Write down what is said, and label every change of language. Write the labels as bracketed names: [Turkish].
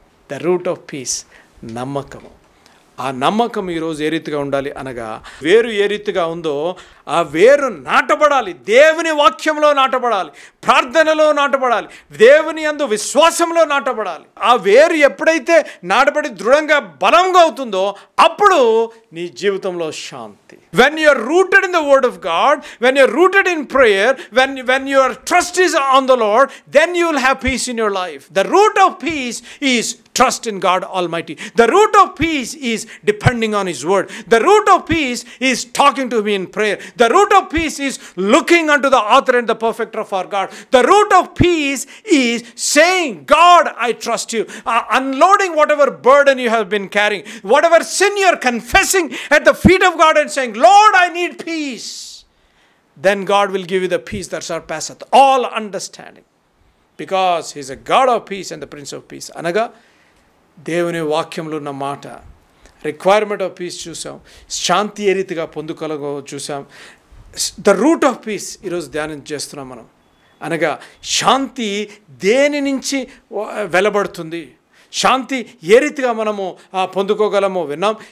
[English] the root of peace, [Telugu] నమ్మకము. ఆ నమ్మకం ఈరోజు ఏ రీతిగా ఉండాలి అనగా, వేరు ఏ రీతిగా ఉందో ఆ వేరు నాటబడాలి, దేవుని వాక్యంలో నాటబడాలి, ప్రార్థనలో నాటబడాలి, దేవుని యందు విశ్వాసంలో నాటబడాలి. ఆ వేరు ఎప్పుడైతే నాటబడి దృఢంగా బలంగా అవుతుందో అప్పుడు నీ జీవితంలో శాంతి. [English] When you are rooted in the word of God, when you are rooted in prayer, when your trust is on the Lord, then you will have peace in your life. The root of peace is trust in God Almighty. The root of peace is depending on His word. The root of peace is talking to Him in prayer. The root of peace is looking unto the author and the perfecter of our God. The root of peace is saying, God, I trust you. Unloading whatever burden you have been carrying, whatever sin you are confessing at the feet of God and saying, Lord, I need peace. Then God will give you the peace that surpasseth all understanding. Because He is a God of peace and the Prince of peace. [Telugu] అనగా దేవుని వాక్యంలో ఉన్న మాట, [English] requirement of peace [Telugu] చూసాం, శాంతి ఏ రీతిగా పొందుకలగో చూసాం, [English] the root of peace [Telugu] ఈరోజు ధ్యానం చేస్తున్నాం మనం. అనగా శాంతి దేని నుంచి వెలబడుతుంది, శాంతి ఏ రీతిగా మనము పొందుకోగలమో విన్నాం.